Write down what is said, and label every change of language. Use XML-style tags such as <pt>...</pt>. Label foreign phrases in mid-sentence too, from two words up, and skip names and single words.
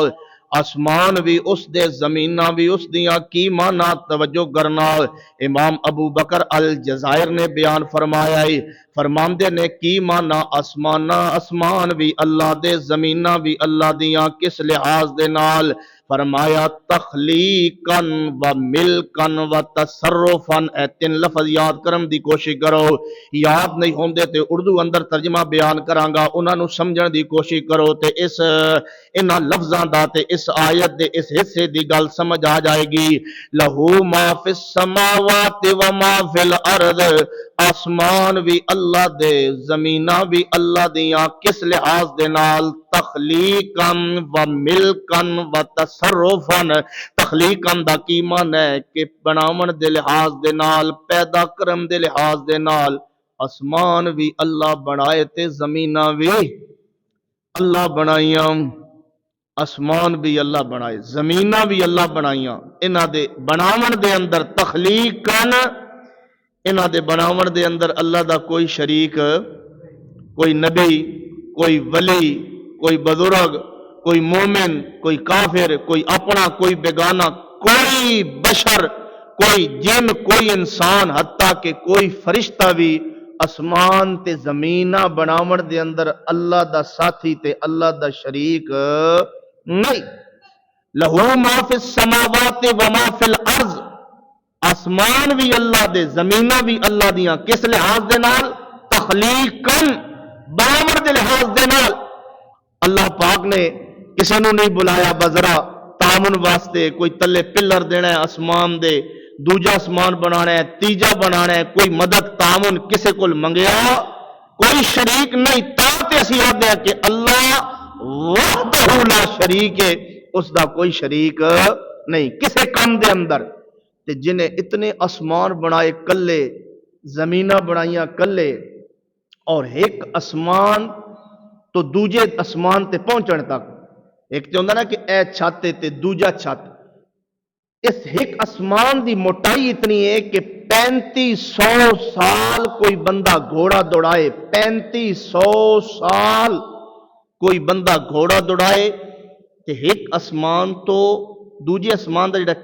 <pa>آسمان بھی اس دے زمیناں بھی اس دیاں، کی معنی؟ توجہ کرنا، امام ابو بکر الجزائر نے بیان فرمایا ہے، فرماندے نے کی معنی؟ آسمان بھی اللہ دے، زمیناں بھی اللہ دیاں، کس لحاظ دے نال؟</pa> <ar>فرمایا تخلیقاً و ملکاً و تصرفاً.</ar> <pa>اے 3 لفظ یاد کرن دی کوشش کرو، یاد نہیں ہوندے تے اردو اندر ترجمہ بیان کراں گا، انہاں نو سمجھن دی کوشش کرو تے انہاں لفظاں دا تے اس آیت دے اس حصے دی گل سمجھ آ جائے گی.</pa> <ar>لہو ما فی السماوات و ما فی الارض،</ar> <pa>آسمان بھی اللہ دے، زمیناں بھی اللہ دیاں، کس لحاظ دے نال؟</pa> <ar>تخلیقاً و ملکاً و تصرفاً.</ar> <pa>تخلیقاً دا کی معنی ہے کہ بناون دے لحاظ دے نال، پیدا کرن دے لحاظ دے نال. آسمان بھی اللہ بنائے تے زمیناں بھی اللہ بنائیاں، آسمان بھی اللہ بنائے، زمیناں بھی اللہ بنائیاں. انہاں دے بناون دے اندر تخلیقاً، انہاں دے بناون دے اندر اللہ دا کوئی شریک، کوئی نبی، کوئی ولی، کوئی بزرگ، کوئی مومن، کوئی کافر، کوئی اپنا، کوئی بیگانہ، کوئی بشر، کوئی جن، کوئی انسان، حتیٰ کہ کوئی فرشتہ بھی آسمان تے زمیناں بناون دے اندر اللہ دا ساتھی تے اللہ دا شریک نہیں.</pa> <ar>لہو ما فی السماوات و ما فی الارض،</ar> <pa>آسمان بھی اللہ دے، زمیناں بھی اللہ دیاں، کس لحاظ دے نال؟ تخلیقاً، بناون دے لحاظ دے نال. اللہ پاک نے کسی نو نہیں بلایا بذرا تعاون واسطے، کوئی تلے پلر دینا ہے آسمان دے، دوجا آسمان بنانا ہے، تیجا بنانا ہے، کوئی مدد تعاون کسے کول منگیا، کوئی شریک نہیں. تے اسی آدھے ہیں کہ اللہ</pa> <ar>وحدہ لا شریک</ar> <pa>ہے، اس دا کوئی شریک نہیں کسے کام دے اندر. تے جنہیں اتنے آسمان بنائے کلے، زمیناں بنائیاں کلے، اور ایک آسمان تو دوجے آسمان تے پہنچنے تک، ایک تے ہوندہ نا کہ اے چھت تے دوجا چھت، اس ایک آسمان دی موٹائی اتنی ہے کہ 3500 سال کوئی بندہ گھوڑا دوڑائے، 3500 سال کوئی بندہ گھوڑا دوڑائے تے ایک آسمان تو دوجے آسمان دا جڑا</pa>